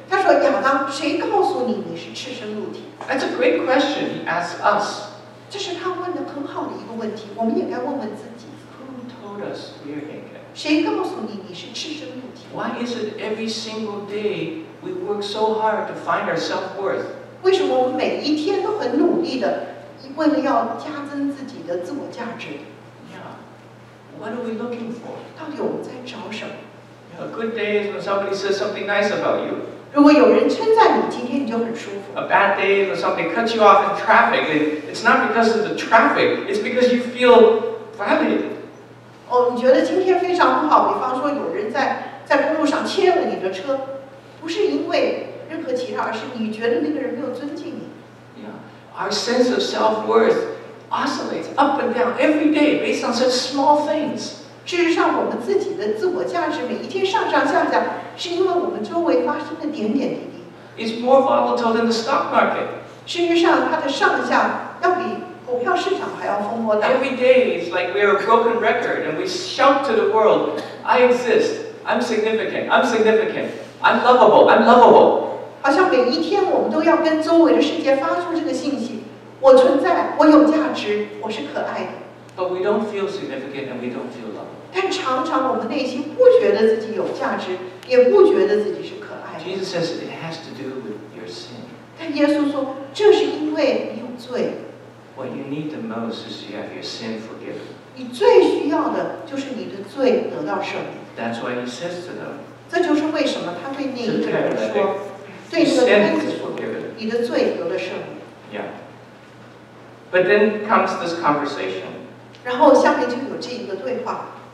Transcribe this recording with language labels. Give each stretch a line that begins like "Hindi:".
Chinese: 他说：“亚当，谁告诉你你是赤身露体？”
English: That's a great question he asked us.
Chinese: 这是他问的很好的一个问题，我们也该问问自己。
English: Who told us we are naked?
Chinese: 谁告诉你你是赤身露体？
English: Why is it every single day we work so hard to find our self-worth?
Chinese: 为什么我们每一天都很努力的，为了要加增自己的自我价值？
English: Yeah. What are we looking for?
Chinese: 到底我们在找什么？
English: A good day is when somebody says something nice about you.
Chinese: 如果有人称赞你，今天你就很舒服。
English: A bad day is when somebody cuts you off in traffic. And it's not because of the traffic, it's because you feel violated.
Chinese: 哦，你觉得今天非常不好，比方说有人在公路上切了你的车，不是因为任何其他，而是你觉得那个人没有尊敬你。
English: Yeah. Our sense of self-worth oscillates up and down every day based on such small things.
Chinese: 事实上，我们自己的自我价值每一天上上下下，是因为我们周围发生的点点滴滴。
English: It's more volatile than the stock market.
Chinese: 事实上，它的上下要比股票市场还要风波大。
English: Every day it's like we're a broken record and we shout to the world, "I exist." I'm significant. I'm significant. I'm lovable. I'm lovable.
Chinese: 好像每一天我们都要跟周围的世界发出这个信息：我存在，我有价值，我是可爱的。
English: But we don't feel significant and we don't feel lovable.
Chinese: 但常常我们内心不觉得自己有价值，也不觉得自己是可爱的。
English: Jesus says it has to do with your sin.
Chinese: 但耶稣说，这是因为你有罪。
English: What you need the most is to have your sin forgiven.
Chinese: 你最需要的就是你的罪得到赦免。
English: That's why he says to them,
Chinese: 这就是为什么他对那一个人说，对这个孩子说，你的罪得了赦免。
English: Yeah. But then comes this conversation.
Chinese: 然后下面就有这一个对话。